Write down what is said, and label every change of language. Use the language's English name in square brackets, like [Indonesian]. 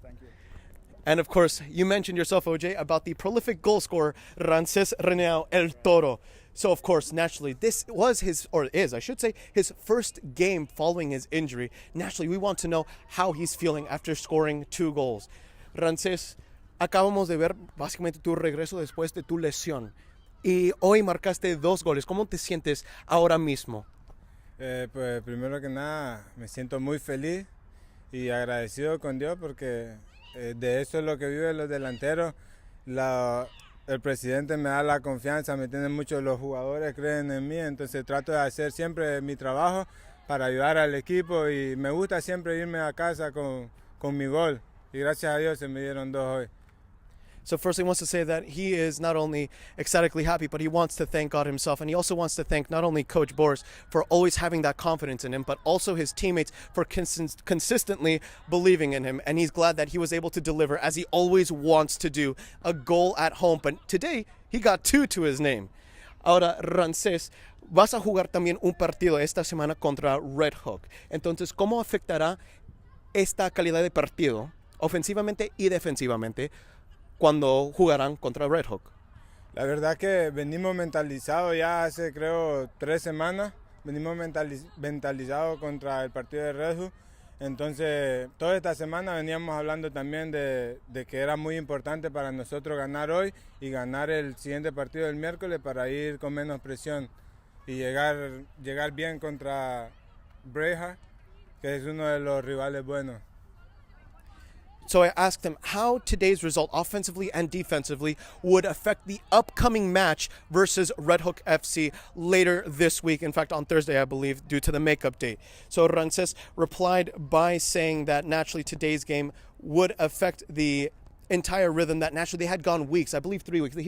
[English] Thank you. And of course, you mentioned yourself, OJ, about the prolific goal scorer, Rancis Reneo El Toro. So of course, naturally, this was his, or is, I should say, his first game following his injury. Naturally, we want to know how he's feeling after scoring 2 goals. [Spanish] Rancis, acabamos de ver básicamente tu regreso después de tu lesión. Y hoy marcaste 2 goles. ¿Cómo te sientes ahora mismo? Pues primero que nada me siento muy feliz y agradecido con Dios porque de eso es lo que viven los delanteros. El presidente me da la confianza, me entienden mucho los jugadores, creen en mí, entonces trato de hacer siempre mi trabajo para ayudar al equipo y me gusta siempre irme a casa con mi gol y gracias a Dios se me dieron 2 hoy. [English] So first he wants to say that he is not only ecstatically happy, but he wants to thank God himself. And he also wants to thank not only Coach Boris for always having that confidence in him, but also his teammates for consistently believing in him. And he's glad that he was able to deliver, as he always wants to do, a goal at home. But today, he got 2 to his name. [Spanish] Ahora, Rancis, vas a jugar también un partido esta semana contra Red Hook. Entonces, ¿cómo afectará esta calidad de partido, ofensivamente y defensivamente, cuando jugarán contra Red Hook? La verdad que venimos mentalizados ya hace creo 3 semanas, venimos mentalizados contra el partido de Red Hook, Entonces, toda esta semana veníamos hablando también de que era muy importante para nosotros ganar hoy y ganar el siguiente partido del miércoles para ir con menos presión y llegar bien contra Breja, que es uno de los rivales buenos. [English] So I asked him how today's result, offensively and defensively, would affect the upcoming match versus Red Hook FC later this week. In fact, on Thursday, I believe, due to the makeup date. So Rances replied by saying that naturally today's game would affect the entire rhythm, that naturally they had gone weeks, I believe 3 weeks.